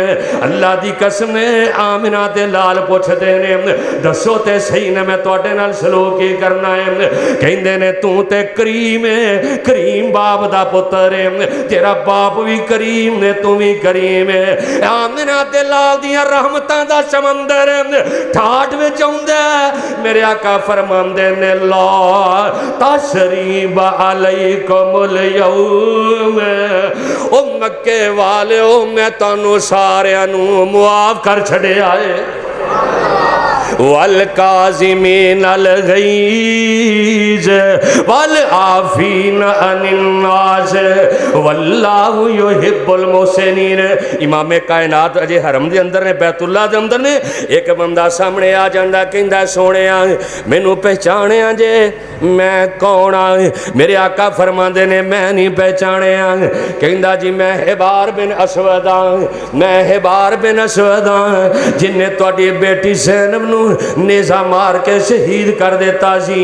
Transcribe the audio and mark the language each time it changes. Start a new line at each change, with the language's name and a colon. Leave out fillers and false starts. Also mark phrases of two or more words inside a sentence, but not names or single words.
Punjabi: اللہ دی قسم آمنہ دے لال پچھدے نے، دسو تے سہی نے میں تہاڈے نال سلوک کی کرنا ہے. کہندے نے تو تے کریم ہے، کریم باپ دا پتر ہے، تیرا باپ بھی کریم نے، تو بھی کریم ہے. آمنہ دے لال دیاں رحمتاں دا سمندر ٹھاٹھ وچ آؤندا. میرے آقا فرماندے نے,
Arabic: لا تثريب عليكم اليوم,
Punjabi: او مکے والیو میں تہانوں ساریاں نوں معاف کر چھڈیا ہے.
Arabic: والكاظمين الغيظ والعافين عن الناس والله يحب المحسنين.
Punjabi: امام کائنات اجے حرم دے اندر نے، بیت اللہ دے اندر نے، ایک بندہ سامنے آ جاندا، کہندا سوہنیا مینوں پہچانیا جے میں کون آں? میرے آقا فرماندے نے میں نہیں پہچانیا۔ کہندا جی میں ہبار بن اسود آں، میں ہبار بن اسود آں جنہے تہاڈی بیٹی زینب نوں نیزہ مار کے شہید کر دتا سی.